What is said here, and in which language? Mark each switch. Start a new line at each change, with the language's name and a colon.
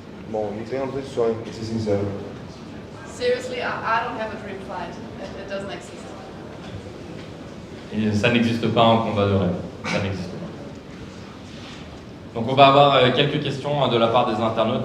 Portuguese: Bom, não tem uma luta de sonho, para ser sincero.
English: Seriously, I don't have a dream fight. It doesn't exist.
French: Et ça n'existe pas un combat de rêve. Ça n'existe pas. Donc on va avoir quelques questions de la part des internautes.